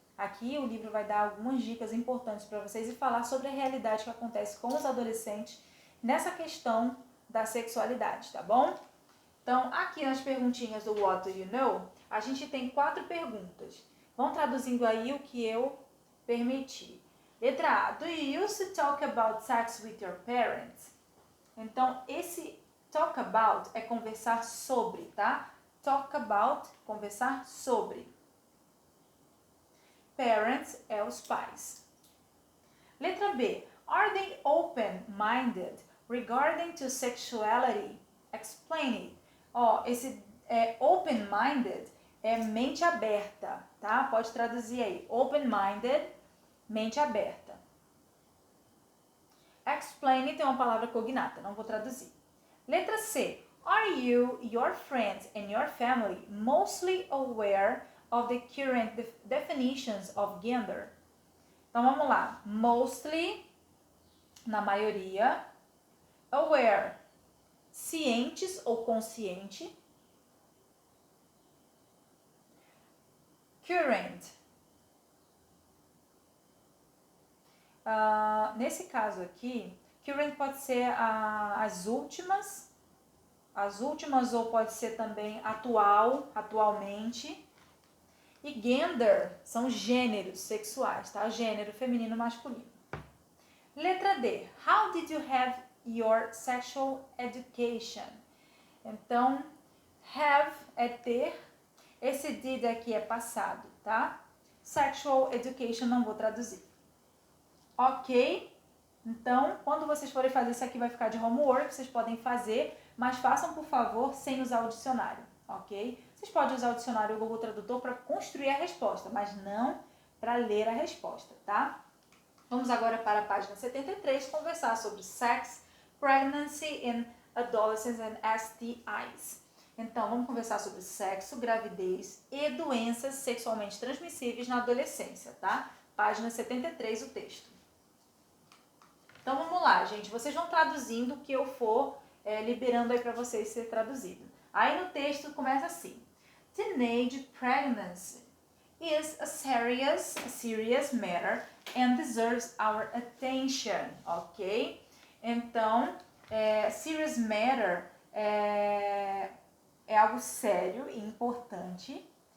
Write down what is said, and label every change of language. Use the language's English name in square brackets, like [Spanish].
[Portuguese] Aqui o livro vai dar algumas dicas importantes para vocês e falar sobre a realidade que acontece com os adolescentes nessa questão da sexualidade, tá bom? Então, aqui nas perguntinhas do [English] What do you know, [Portuguese] a gente tem 4 perguntas. Vão traduzindo aí o que eu permiti. Letra A. [English] Do you used to talk about sex with your parents? [Portuguese] Então, esse [English] talk about [Portuguese] é conversar sobre, tá? [English] Talk about, [Portuguese] conversar sobre. Parents é os pais. Letra B. [English] Are they open-minded regarding to sexuality? Explain it. [Portuguese] Esse open-minded é mente aberta, tá? Pode traduzir aí. Open-minded, mente aberta. Explain it é uma palavra cognata, não vou traduzir. Letra C. [English] Are you, your friends and your family mostly aware of the current definitions of gender? [Portuguese] Então vamos lá. Mostly, na maioria. Aware, cientes ou consciente. [English] Current. [Portuguese] Nesse caso aqui, current pode ser as últimas ou pode ser também atualmente. E gender são gêneros sexuais, tá? Gênero feminino e masculino. Letra D. [English] How did you have your sexual education? [Portuguese] Então, have é ter. Esse did aqui é passado, tá? [English] Sexual education [Portuguese] não vou traduzir. Ok? Então, quando vocês forem fazer isso aqui, vai ficar de homework, vocês podem fazer, mas façam, por favor, sem usar o dicionário, ok? Vocês podem usar o dicionário ou o Google Tradutor para construir a resposta, mas não para ler a resposta, tá? Vamos agora para a página 73, conversar sobre [English] sex, pregnancy in adolescents and STIs. [Portuguese] Então, vamos conversar sobre sexo, gravidez e doenças sexualmente transmissíveis na adolescência, tá? Página 73, o texto. Então, vamos lá, gente. Vocês vão traduzindo o que eu for liberando aí para vocês ser traduzido. Aí no texto começa assim. [English] Teenage pregnancy is a serious matter and deserves our attention, ok? [Portuguese] Então, [English] serious matter [Portuguese] é algo sério e importante.